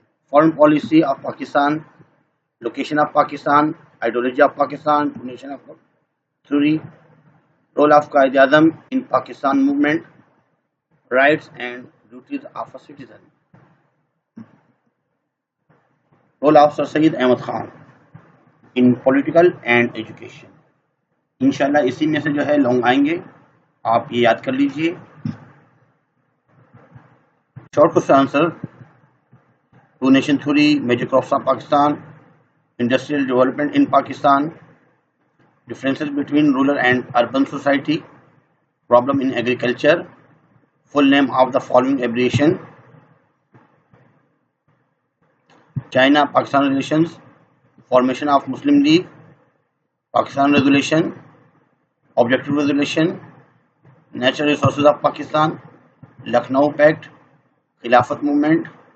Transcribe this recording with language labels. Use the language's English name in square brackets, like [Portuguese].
[English] foreign policy of Pakistan, location of Pakistan, ideology of Pakistan, nation of theory, role of Qaid Azam in Pakistan movement, rights and duties of a citizen, role of Sir Syed Ahmad Khan in political and education. [Urdu] انشاءاللہ اسی میں سے جو ہے long آئیں گے, آپ یہ یاد کر لیجئے. [English] Short question answer. Two nation theory, major crops of Pakistan, industrial development in Pakistan, differences between rural and urban society, problem in agriculture, full name of the following abbreviation, China Pakistan relations, formation of Muslim League, Pakistan resolution, objective resolution, natural resources of Pakistan, Lucknow Pact, Khilafat movement.